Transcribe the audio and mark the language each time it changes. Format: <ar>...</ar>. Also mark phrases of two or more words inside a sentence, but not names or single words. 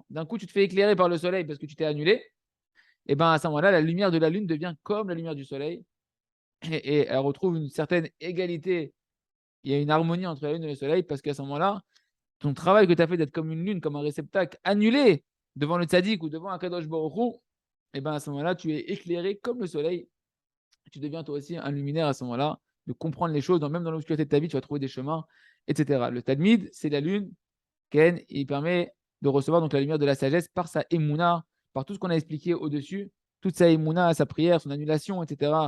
<fr>D'un coup, tu te fais éclairer par le soleil parce que tu t'es annulé. Et bien à ce moment-là, la lumière de la lune devient comme la lumière du soleil. Et elle retrouve une certaine égalité. Il y a une harmonie entre la lune et le soleil parce qu'à ce moment-là, ton travail que tu as fait d'être comme une lune, comme un réceptacle annulé devant le tzaddik ou devant un</fr> <he>קדוש ברוך הוא,</he> <fr>et bien à ce moment-là, tu es éclairé comme le soleil. Tu deviens toi aussi un luminaire à ce moment-là, de comprendre les choses, même dans l'obscurité de ta vie, tu vas trouver des chemins, etc. Le Talmid, c'est la lune, Ken, il permet de recevoir donc la lumière de la sagesse par sa émouna, par tout ce qu'on a expliqué au-dessus, toute sa émouna, sa prière, son annulation, etc.</fr>